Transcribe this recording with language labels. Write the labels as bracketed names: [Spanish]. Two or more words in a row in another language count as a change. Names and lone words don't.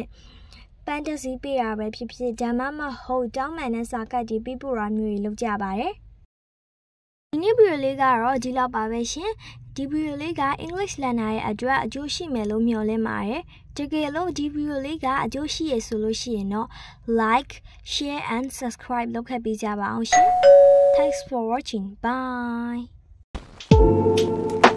[Burmese] fantasy ပေးရပဲဖြစ်ဒါမှမဟုတ်တောင်းပန်တဲ့စာကတ်တွေပြပို့ရမျိုးတွေလုပ်ကြပါတယ်ဒီနေ့ဗီဒီယိုလေးကတော့ဒီလောက်ပါပဲရှင်ဒီဗီဒီယိုလေးက [English] English learner [Burmese] ရဲ့အတွက်အကျိုးရှိမယ်လို့မျှော်လင့်ပါတယ်တကယ်လို့ဒီဗီဒီယိုလေးကအကျိုးရှိရဆိုလို့ရှိရင်တော့ [English] like share and subscribe [Burmese] လုပ်ခဲ့ပေးကြပါအောင်ရှင် [English] Thanks for watching bye